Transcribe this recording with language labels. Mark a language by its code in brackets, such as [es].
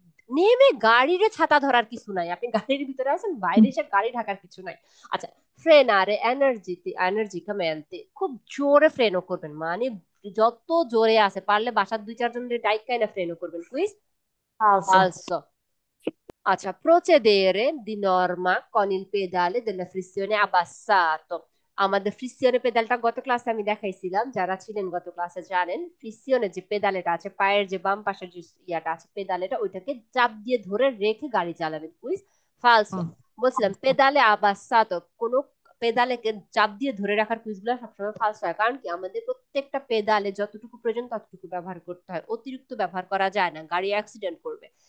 [bn] নেমে গাড়ির ছাতা ধরার কিছু নাই, আপনি গাড়ির ভিতরে আছেন, বাইরে এসে গাড়ি ঢাকার কিছু নাই। আচ্ছা, ফ্রেনারে এনার্জিকামেন্টে খুব জোরে ফ্রেনও করবেন, মানে যত জোরে আছে পারলে বাসার দুই চারজন ডাইকাই না ফ্রেনও করবেন quiz. [it] falso, falso. Acha, procedere di norma con il pedale della frizione abbassato. [bn] আমাদের ফ্রিকশনের পেডালটা গত ক্লাসে আমি দেখাইছিলাম, যারা ছিলেন গত ক্লাসে জানেন ফ্রিকশনের যে পেডালটা আছে, পায়ের যে বাম পাশের যে ইয়াটা আছে পেডালটা, ওইটাকে চাপ দিয়ে ধরে রেখে গাড়ি চালাবেন কুইজ। ফালসো। বলছিলাম [it] falso, [bn] পেডালে আবাসাতো, কোনো পেডালে চাপ দিয়ে ধরে রাখার কুইজগুলো সবসময় ফালসো হয়, কারণ কি আমাদের প্রত্যেকটা পেডালে যতটুকু প্রয়োজন ততটুকু ব্যবহার করতে হয়, অতিরিক্ত ব্যবহার করা যায় না, গাড়ি অ্যাক্সিডেন্ট করবে।